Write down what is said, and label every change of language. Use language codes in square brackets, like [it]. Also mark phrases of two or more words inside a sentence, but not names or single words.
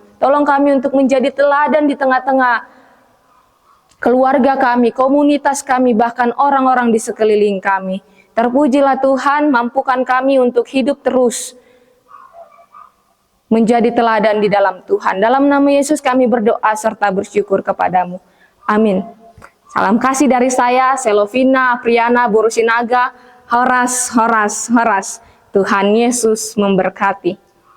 [id] Tolong kami untuk menjadi teladan di tengah-tengah keluarga kami, komunitas kami, bahkan orang-orang di sekeliling kami. Terpujilah Tuhan, mampukan kami untuk hidup terus menjadi teladan di dalam Tuhan. Dalam nama Yesus kami berdoa serta bersyukur kepadamu. Amin. Salam kasih dari saya, Selovina, Priana, Borusinaga, Horas, Horas, Horas. Tuhan Yesus memberkati.